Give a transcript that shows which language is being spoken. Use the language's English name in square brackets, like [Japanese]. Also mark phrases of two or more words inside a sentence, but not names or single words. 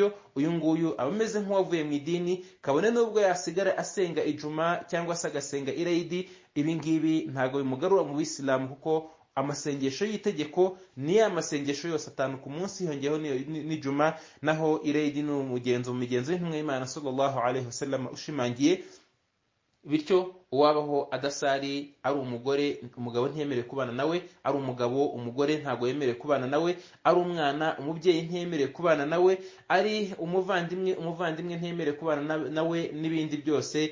[Kinyarwanda] Uyu nguyu aba ameze nk'uwavuye mu idini, kabone n'ubwo yasigara asenga ijuma cyangwa se agasenga irayidi, ibi ngibi ntago bimugarura mu bisilamu, kuko amasengesho y'itegeko ni ya masengesho yose 5 ku munsi, yongeyeho n'ijuma. Naho irayidi ni umugenzo mu migenzo y'intumwa y'Imana [Arabic] صلى الله عليه وسلم [Kinyarwanda] ushimangiye. Bityo uwabaho adasari ari umugore, umugabo ntiyemerewe kubana nawe, ari umugabo umugore ntago yemerewe kubana nawe, ari umwana umubyeyi ntiyemerewe kubana nawe, ari umuvandimwe ntiyemerewe kubana nawe, n'ibindi byose.